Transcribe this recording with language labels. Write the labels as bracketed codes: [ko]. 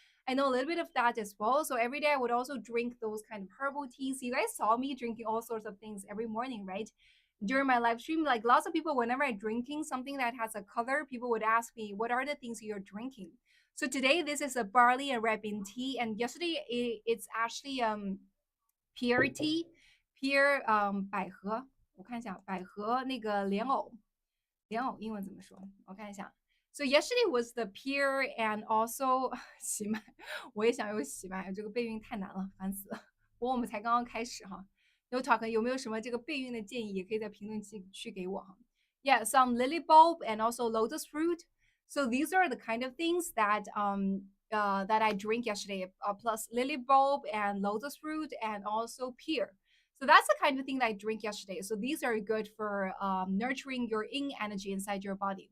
[en] I know a little bit of that as well. So every day I would also drink those kind of herbal teas. You guys saw me drinking all sorts of things every morning, right? During my live stream, like lots of people, whenever I'm drinking something that has a color, people would ask me, what are the things you're drinking? So today, this is a barley and red bean tea. And yesterday, it's actually pear tea, pear [zh] 百合，我看一下百合那个莲藕，莲藕英文怎么说？我看一下。 [en] So yesterday was the peer and also [zh] 喜麦，我也想用喜麦，这个备孕太难了，烦死了。不过我们才刚刚开始哈。No talk 有没有什么这个备孕的建议，也可以在评论区给我哈。 [en] Yeah, some lily bulb and also lotus fruit. So these are the kind of things that I drink yesterday. Plus lily bulb and lotus fruit and also pear. So that's the kind of thing that I drink yesterday. So these are good for nurturing your yin energy inside your body.